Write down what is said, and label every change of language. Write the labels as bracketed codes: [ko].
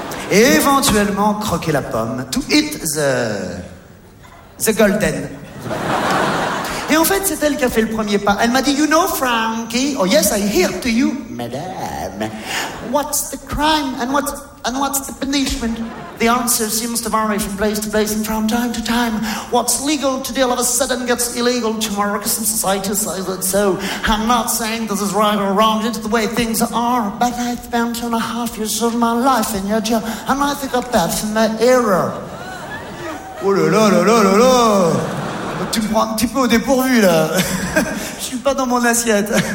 [fr] Et éventuellement croquer la pomme. [en] To eat the golden. [fr] Et en fait, c'est elle qui a fait le premier pas. Elle m'a dit, [en] you know, Frankie. Oh yes, I hear to you, madame. What's the crime and what's the punishment? The answer seems to vary from place to place and from time to time. What's legal today all of a sudden gets illegal tomorrow because some society says it. So I'm not saying this is right or wrong, it's the way things are. But I've spent 2.5 years of my life in your jail and I think I'm bad for my error. [fr] Oh là là là là là là! Tu me prends un petit peu au dépourvu là. Je suis pas dans mon assiette.